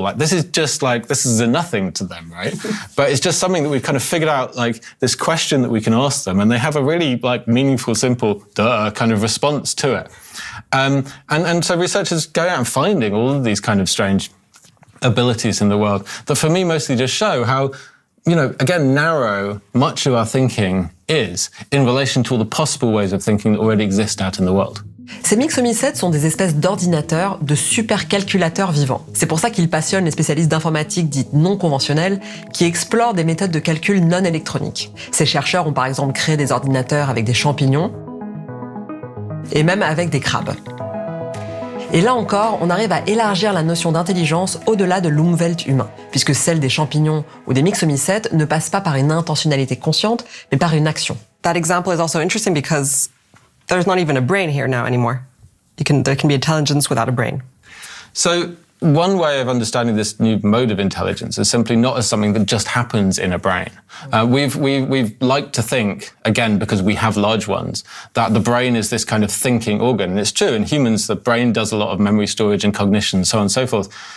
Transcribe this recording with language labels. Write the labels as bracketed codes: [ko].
[en] Like, this is a nothing to them, right? But it's just something that we've kind of figured out, like this question that we can ask them, and they have a really like meaningful, simple, kind of response to it. And so researchers go out and finding all of these kind of strange abilities in the world that for me mostly just show how, again, narrow much of our thinking is in relation to all the possible ways of thinking that already exist out in the world. [fr] Ces mixomycètes sont des espèces d'ordinateurs, de supercalculateurs vivants. C'est pour ça qu'ils passionnent les spécialistes d'informatique dites non conventionnelles qui explorent des méthodes de calcul non électroniques. Ces chercheurs ont par exemple créé des ordinateurs avec des champignons et même avec des crabes. Et là encore, on arrive à élargir la notion d'intelligence au-delà de l'Umwelt humain, puisque celle des champignons ou des mixomycètes ne passe pas par une intentionnalité consciente, mais par une action. [en] That example is also interesting because there's not even a brain here now anymore. There can be intelligence without a brain. So one way of understanding this new mode of intelligence is simply not as something that just happens in a brain. We've liked to think, again, because we have large ones, that the brain is this kind of thinking organ. And it's true, in humans, the brain does a lot of memory storage and cognition, so on and so forth.